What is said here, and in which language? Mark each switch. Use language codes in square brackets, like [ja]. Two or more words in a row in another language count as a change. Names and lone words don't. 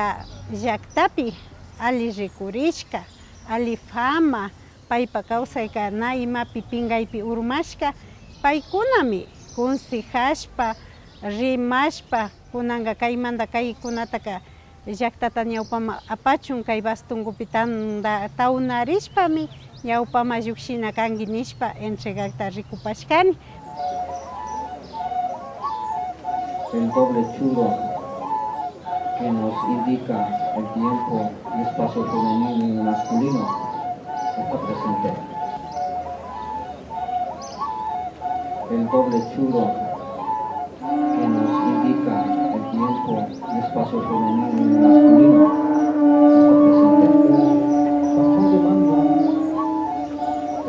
[qu] llaktapi ali rikurishka ali fama paypa kawsayka na imapi pinkaypi urmashka paykunami consejashpa rimashpa kunanka kaymanta kaykunataka llaktata ñawpama apachun kay bastunkupi tawnarishpami ñawpama llushina kanki nishpa entregakta rikupashkani. [es] El doble churo que nos indica el tiempo y espacio femenino y masculino está presente. El doble churo que nos indica el tiempo y espacio femenino y masculino está presente.